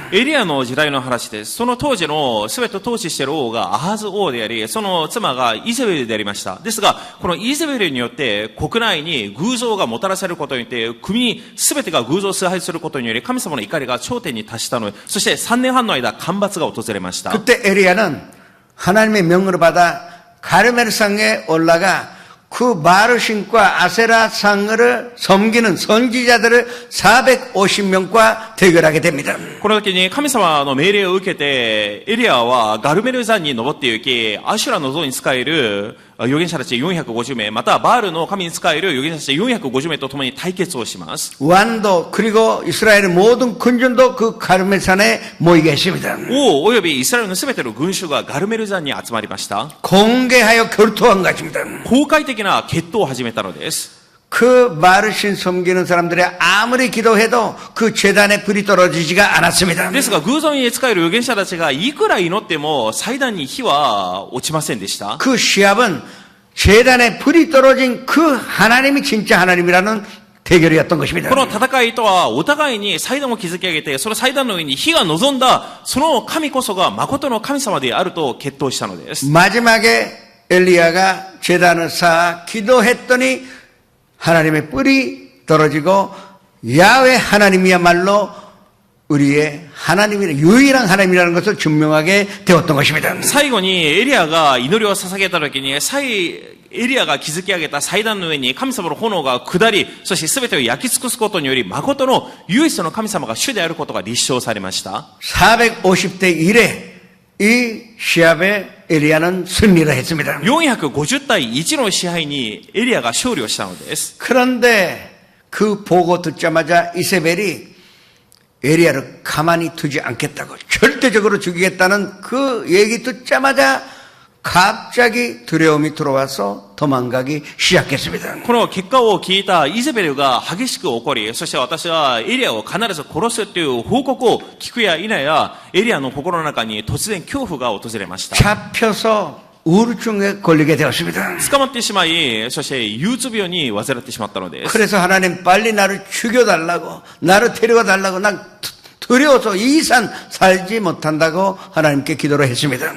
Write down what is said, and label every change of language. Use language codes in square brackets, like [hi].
[ja] エリアの時代の話です。その当時の全て統治している王がアハズ王であり、その妻がイゼベルでありました。ですが、このイゼベルによって国内に偶像がもたらされることによって、国に全てが偶像を崇拝することにより、神様の怒りが頂点に達したので、そして3年半の間、干ばつが訪れました。 [ko] 그때 에리야는 하나님의 명령을 받아 가르멜산에 올라가 그 바르신과 아세라상을 섬기는 선지자들을 450명과 대결하게 됩니다. [ja] この時に神様の命令を受けて、エリアはガルメル山に登って行き、アシュラの像に仕える預言者たち450名、またバールの神に仕える預言者たち450名と共に対決をします。 [ko] 왕도 그리고 이스라엘의 모든 군전도 그 가르멜산에 모이게 했습니다. [ja] 王およびイスラエルのすべての群衆がガルメル山に集まりました。 [ko] 공개하여 결투한 것입니다. [ja] 公開的な決闘を始めたのです。 [ko] 그 바르신 섬기는 사람들이 아무리 기도해도 그 제단에 불이 떨어지지가 않았습니다. [ja] ですが偶像に仕える預言者たちがいくら祈っても祭壇に火は落ちませんでした。 [ko] 그 시합은 제단에 불이 떨어진 그 하나님이 진짜 하나님이라는 대결이었던 것입니다. [ja] この戦いとはお互いに祭壇を築き上げて、その祭壇の上に火が臨んだその神こそが誠の神様であると決闘したのです。 [ko] 마지막에 엘리야가 제단을 쌓아 기도했더니 하나님의 뿔이 떨어지고 야훼 하나님이야말로 우리의 하나님이 유일한 하나님이라는 것을 증명하게 되었던 것입니다. [ja] 最後にエリアが祈りを捧げた時に、エリアが築き上げた祭壇の上に神様の炎が下り、そして全てを焼き尽くすことにより、誠の唯一の神様が主であることが立証されました。 [ko] 450대 1에 이 시합에 엘리야는 승리를 했습니다. [ja] 450対1の支配にエリアが勝利をしたのです。 [ko] 그런데 그 보고 듣자마자 이세벨이 엘리야를 가만히 두지 않겠다고 절대적으로 죽이겠다는 그 얘기 듣자마자 갑자기 두려움이 들어와서 도망가기 시작했습니다. [ja] この結果を聞いたイゼベルが激しく怒り、そして私はエリアを必ず殺すという報告を聞くや否や、エリアの心の中に突然恐怖が訪れました。 [ko] 잡혀서 우울증에 걸리게 되었습니다. [ja] 捕まってしまい、そして憂鬱病に患ってしまったのです。 [ko] 그래서 하나님 빨리 나를 죽여달라고 나를 데려가달라고 난 두려워서 이 이상 살지 못한다고 하나님께 기도를 했습니다.